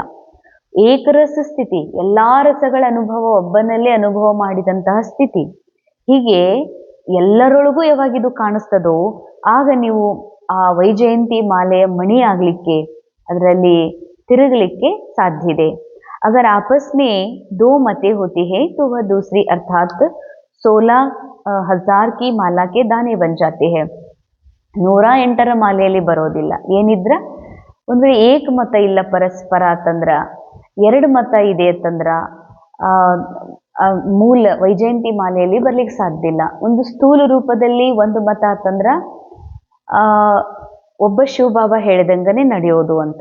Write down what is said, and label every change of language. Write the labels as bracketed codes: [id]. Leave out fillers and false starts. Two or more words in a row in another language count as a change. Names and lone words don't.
[kn] ಏಕರಸ ಸ್ಥಿತಿ, ಎಲ್ಲ ರಸಗಳ ಅನುಭವ ಒಬ್ಬನಲ್ಲೇ ಅನುಭವ ಮಾಡಿದಂತಹ ಸ್ಥಿತಿ. ಹೀಗೆ ಎಲ್ಲರೊಳಗೂ ಯಾವಾಗಿದು ಕಾಣಿಸ್ತದೋ ಆಗ ನೀವು ಆ ವೈಜಯಂತಿ ಮಾಲೆಯ ಮಣಿ ಆಗಲಿಕ್ಕೆ, ಅದರಲ್ಲಿ ತಿರುಗಲಿಕ್ಕೆ ಸಾಧ್ಯ ಇದೆ. [hi] अगर आपस में दो मतें होती है तो वह दूसरी अर्थात 16,000 की माला के दाने बन जाते हैं. [kn] 108ರ ಮಾಲೆಯಲ್ಲಿ ಬರೋದಿಲ್ಲ. ಏನಿದ್ರ ಒಂದು ವೇಳೆ ಏಕಮತ ಇಲ್ಲ ಪರಸ್ಪರ ಅಂತಂದ್ರ, ಎರಡು ಮತ ಇದೆ ಅಂತಂದ್ರ ಮೂಲ ವೈಜಯಂತಿ ಮಾಲೆಯಲ್ಲಿ ಬರ್ಲಿಕ್ಕೆ ಸಾಧ್ಯ ಇಲ್ಲ. ಒಂದು ಸ್ಥೂಲ ರೂಪದಲ್ಲಿ ಒಂದು ಮತ ಅಂತಂದ್ರ ಒಬ್ಬ ಶಿವಬಾಬಾ ಹೇಳಿದಂಗನೆ ನಡೆಯೋದು ಅಂತ.